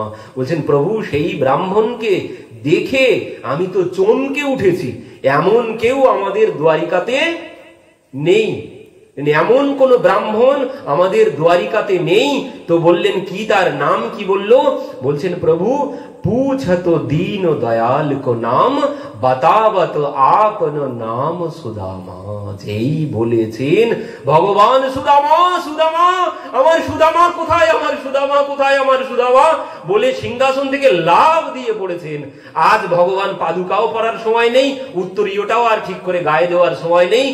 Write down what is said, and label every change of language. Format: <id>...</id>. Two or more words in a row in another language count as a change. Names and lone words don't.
<bn>বলছেন প্রভু সেই ব্রাহ্মণকে দেখে আমি তো চমকে উঠেছি, এমন কেউ আমাদের দ্বারিকাতে নেই, এমন কোন ব্রাহ্মণ আমাদের দ্বারিকাতে নেই। তো বললেন কি, তার নাম কি? বলল, বলছেন প্রভু</bn> <hi>पूछत दीन दयाल को नाम बतावत आपन नाम सुदामा।</hi> <bn>যেই বলেছেন ভগবান সুদামা সুদামা আমার সুদামা কোথায়, আমার সুদামা কোথায়, আমার সুদামা বলে সিংহাসন থেকে লাফ দিয়ে পড়েছেন। আজ ভগবান পাদুকাও পরার সময় নেই, উত্তরীয়টাও আর ঠিক করে গায়ে দেওয়ার সময় নেই।</bn>